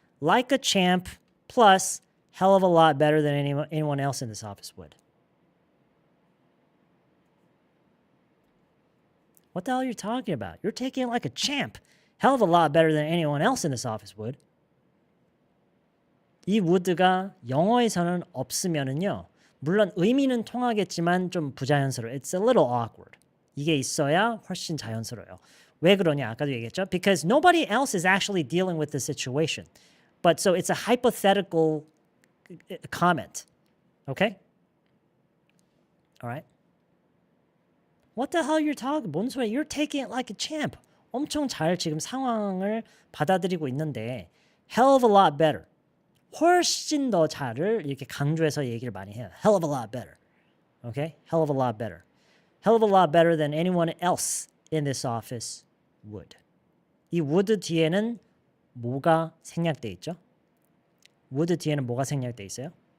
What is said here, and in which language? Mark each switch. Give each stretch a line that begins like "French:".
English: Like a champ plus hell of a lot better than anyone else in this office would. What the hell are you talking about? You're taking it like a champ. Hell of a lot better than anyone else in this office would.
Korean: 이 would가 영어에서는 없으면은요. 물론 의미는 통하겠지만 좀 부자연스러워.
English: It's a little awkward.
Korean: 이게 있어야 훨씬 자연스러워요. 왜 그러냐? 아까도 얘기했죠.
English: Because nobody else is actually dealing with the situation. But so it's a hypothetical comment. Okay? All right? What the hell you're talking?
Korean: 뭔 소리야?
English: You're taking it like a champ.
Korean: 엄청 잘 지금 상황을 받아들이고 있는데
English: hell of a lot better.
Korean: 훨씬 더 잘을 이렇게 강조해서 얘기를 많이 해요.
English: Hell of a lot better. Okay? Hell of a lot better. Hell of a lot better than anyone else in this office would.
Korean: 이 would 뒤에는 뭐가 생략돼 있죠? would 뒤에는 뭐가 생략돼 있어요?